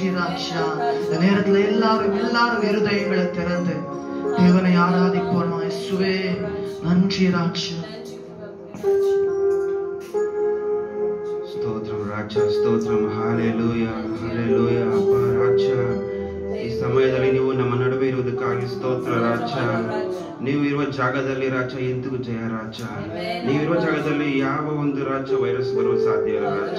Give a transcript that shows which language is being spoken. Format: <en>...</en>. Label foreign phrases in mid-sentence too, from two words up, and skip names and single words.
<ta>ராஜா. இந்த நேரத்துல எல்லாரும் இருதயங்களை திறந்து தேவனை ஆராதிப்போம். இயேசுவே நன்றி ராஜா.</ta> <kn>ಸ್ತೋತ್ರಂ ರಾಜ, ಸ್ತೋತ್ರಂ. ಹಲ್ಲೆಲೂಯಾ, ಹಲ್ಲೆಲೂಯಾ. ಅಪ್ಪ ರಾಜ, ಈ ಸಮಯದಲ್ಲಿ ನೀವು ನಮ್ಮ ನಡುವೆ ಇರುವುದಕ್ಕಾಗಿ ಸ್ತೋತ್ರ ರಾಜ. ನೀವು ಇರುವ ಜಾಗದಲ್ಲಿ ರಾಜ ಎಂದಿಗೂ ಜಯ ರಾಜ. ನೀವಿರುವ ಜಾಗದಲ್ಲಿ ಯಾವ ಒಂದು ರಾಜ ವೈರಸ್ ಬರುವ ಸಾಧ್ಯ ಇಲ್ಲ ರಾಜ.</kn>